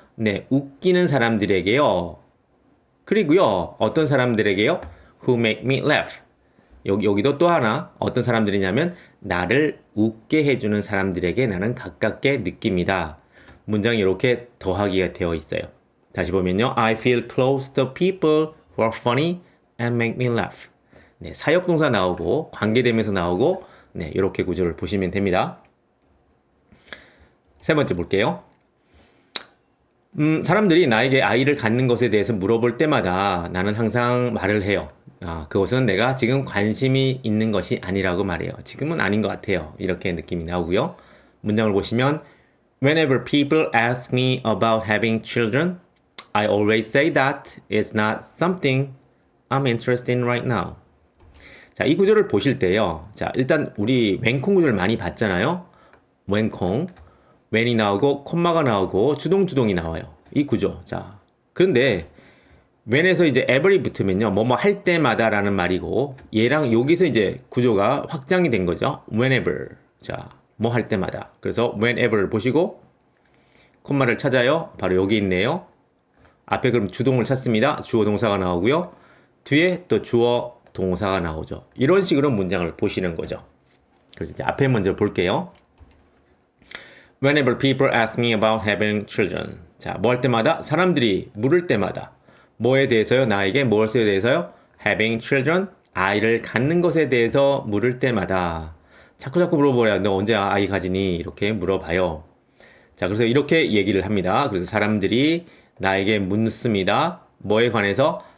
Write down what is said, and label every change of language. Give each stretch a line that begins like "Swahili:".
Korean: 네, 웃기는 사람들에게요. 그리고요, 어떤 사람들에게요?
English: Who make me laugh.
Korean: 여기도 또 하나 어떤 사람들이냐면 나를 웃게 해주는 사람들에게 나는 가깝게 느낍니다. 문장이 이렇게 더하기가 되어 있어요. 다시 보면요.
English: I feel close to people who are funny and make me laugh.
Korean: 네, 사역동사 나오고 관계되면서 나오고 네, 이렇게 구조를 보시면 됩니다. 세 번째 볼게요. 사람들이 나에게 아이를 갖는 것에 대해서 물어볼 때마다 나는 항상 말을 해요. 그것은 내가 지금 관심이 있는 것이 아니라고 말해요. 지금은 아닌 것 같아요. 이렇게 느낌이 나오고요. 문장을 보시면
English: Whenever people ask me about having children, I always say that it's not something I'm interested in right now.
Korean: 자, 이 구조를 보실 때요. 자, 일단 우리 웬콩 구조를 많이 봤잖아요. 웬콩. when이 나오고 콤마가 나오고 주동주동이 나와요. 이 구조. 자, 그런데 when에서 이제 every 붙으면요. 뭐뭐 할 때마다라는 말이고 얘랑 여기서 이제 구조가 확장이 된 거죠. whenever. 자, 뭐 할 때마다. 그래서 whenever를 보시고 콤마를 찾아요. 바로 여기 있네요. 앞에 그럼 주동을 찾습니다. 주어 동사가 나오고요. 뒤에 또 주어 동사가 나오죠. 이런 식으로 문장을 보시는 거죠. 그래서 이제 앞에 먼저 볼게요.
English: Whenever people ask me about having children.
Korean: 자, 뭐 할 때마다? 사람들이 물을 때마다. 뭐에 대해서요? 나에게 무엇에 대해서요?
English: Having children.
Korean: 아이를 갖는 것에 대해서 물을 때마다. 자꾸 물어보래요. 너 언제 아이 가지니? 이렇게 물어봐요. 자, 그래서 이렇게 얘기를 합니다. 그래서 사람들이 나에게 묻습니다. 뭐에 관해서?